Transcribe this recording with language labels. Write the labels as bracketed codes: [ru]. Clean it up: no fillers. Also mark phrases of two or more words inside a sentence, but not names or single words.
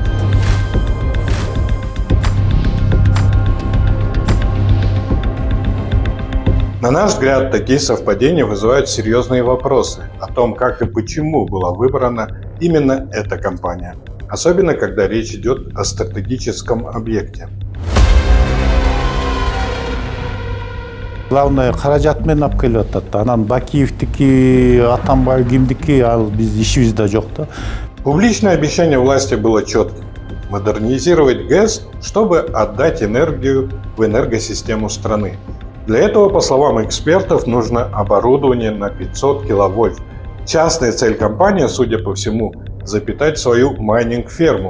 [ru] На наш взгляд, такие совпадения вызывают серьезные вопросы о том, как и почему была выбрана именно эта компания. Особенно, когда речь идет о стратегическом объекте. Главное, [ky] каражат менен алып келип атат. Анан Бакиевдики, Атамбаев кимдики, ал биз ишибизде жок да. [ru] Публичное обещание власти было четким – модернизировать ГЭС, чтобы отдать энергию в энергосистему страны. Для этого, по словам экспертов, нужно оборудование на 500 киловольт. Частная цель компании, судя по всему, запитать свою майнинг-ферму.